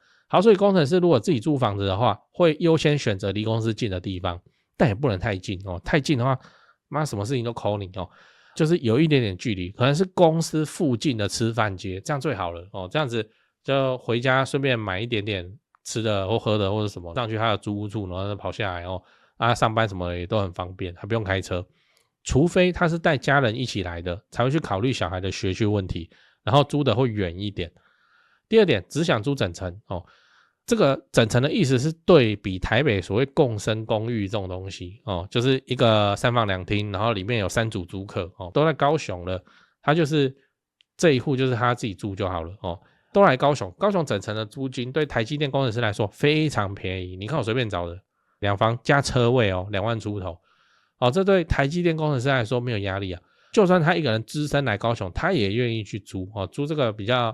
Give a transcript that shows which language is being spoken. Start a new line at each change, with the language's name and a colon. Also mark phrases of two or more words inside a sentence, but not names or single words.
Chinese: 好，所以工程師如果自己租房子的話，會優先選擇離公司近的地方，但也不能太近哦，太近的話，媽什麼事情都 call 你哦。就是有一點點距離，可能是公司附近的吃飯街，這樣最好了哦。這樣子就回家順便買一點點吃的或喝的或者什麼，上去他的租屋處，然後再跑下來哦。上班什麼的也都很方便，還不用開車。除非他是帶家人一起來的，才會去考慮小孩的學區問題，然後租的會遠一點。第二點，只想租整層哦。這個整層的意思是對比台北所謂共生公寓這種東西哦，就是一個3房2廳，然後裡面有3組租客哦，都在高雄了，他就是這一戶就是他自己住就好了哦，都來高雄，高雄整層的租金對台積電工程師來說非常便宜，你看我隨便找的2房加車位哦，2萬出頭哦，這對台積電工程師來說沒有壓力啊，就算他一個人只身來高雄，他也願意去租哦，租這個比較。